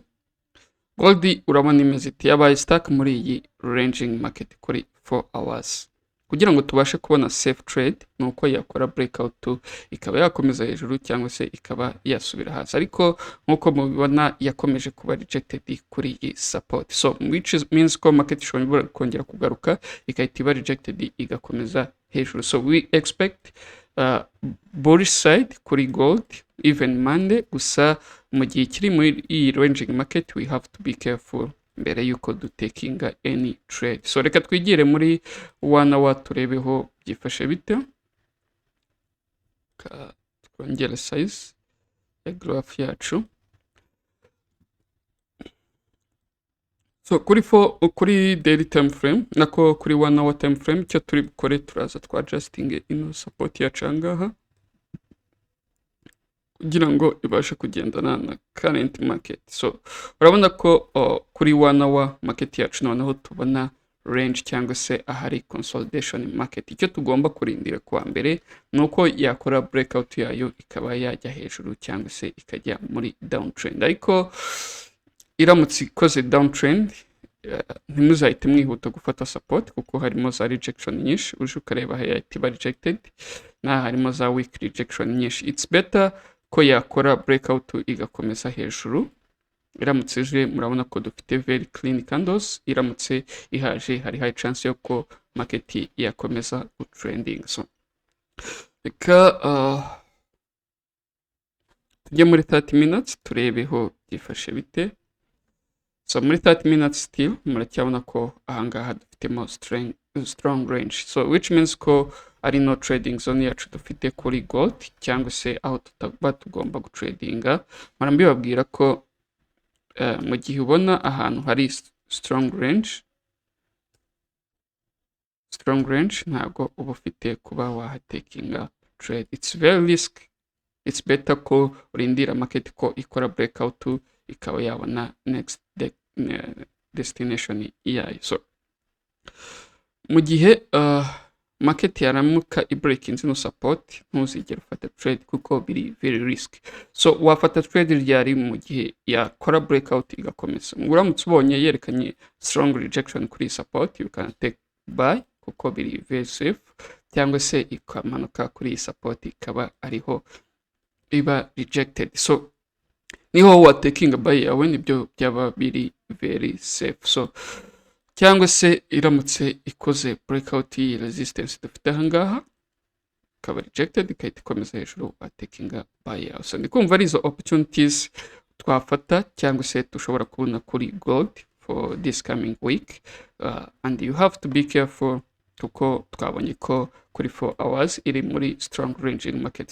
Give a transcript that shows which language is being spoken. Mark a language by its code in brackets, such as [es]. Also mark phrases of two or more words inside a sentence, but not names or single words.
[rw] Gold urabona imeze iti yabaye stack muri iyi [en] ranging market [rw] kuri 4 hours. Kugira ngo tubashe kubona [en] safe trade [rw] nuko yakora breakout ikaba yakomeza hejuru cyangwa se ikaba yasubira hasi, ariko nkuko mubibona yakomeje kuba rejected kuri iyi support. [en] So which means [rw] ko market ishobora kongera kugaruka ikahita iba rejected igakomeza hejuru. [en] So we expect bullish side kuri gold even Monday, [rw] gusa mu gihe kiri muri iyi [en] ranging market we have to be careful [rw] mbere yuko dutekinga [en] any trade. [rw] So reka twigire muri 1 hour turebeho byifashe bite. Twongere size ya graph yacu. So kuri [en] daily time frame [rw] nako kuri [en] 1 hour time frame [rw] cyo turi bukore turaza twadjusting ino support yacu angaha kugira ngo ibashe kugendana na [en] current market. [rw] So urabona ko kuri 1 hour market yacu noneho tubona range cyangwa se ahari [en] consolidation market. [rw] Icyo tugomba kurindira kwa mbere nuko yakora breakout yayo ikaba yajya hejuru cyangwa se ikajya muri downtrend, ariko iramutse ikoze downtrend ntimuzahite mwihuta gufata support kuko harimo za rejection nyinshi. Uje ukareba hayati ba rejected na harimo za [en] weak rejection [rw] nyinshi. [en] It's better [rw] ko yakora breakout igakomeza hejuru. Iramutse ije murabona ko dufite [en] very clean candles, [rw] iramutse ihaje hari [en] high chance [rw] yo ko market yakomeza trending. So reka tujye muri 30 minutes turebeho byifashe bite. So muri 30 minutes still muracyabona ko ahangaha dufitemo [en] strong range, so which means [rw] ko ari [en] no trading zone [rw] yacu dufite kuri gold cyangwa se aho tutaba tugomba gutradinga. Marambibabwira ko mu gihe ubona ahantu hari [en] strong range [rw] ntago uba ufite kuba wahatekinga trade. [en] It's very risk. It's better [rw] ko urindira market ko ikora breakout ikaba yabona [en] next destination [rw] yayo. So mu gihe market yaramuka ibreaking no support ntuzigera ufata trade kuko biri [en] very risk. [rw] So wafata trade ryari mu gihe yakora breakout igakomeza. Uramutse ubonye yerekanye [en] strong rejection [rw] kuri support [en] you can take buy [rw] kuko biri [en] very safe, [rw] cyangwa se ikamanuka kuri support ikaba ariho iba rejected. So niho wa taking buy yawe nibyo byaba biri [en] very safe. [rw] So cyangwa se iramutse ikoze [en] breakout resistance [rw] dufite ahangaha ikaba rejected ikahita ikomeza hejuru watekinga buy yawe. So ndi kumva ari izo opportunities twafata cyangwa se dushobora kubona kuri gold [en] for this coming week, and you have to be careful [rw] kuko twabonye ko kuri 4 hours iri muri [en] strong range in market.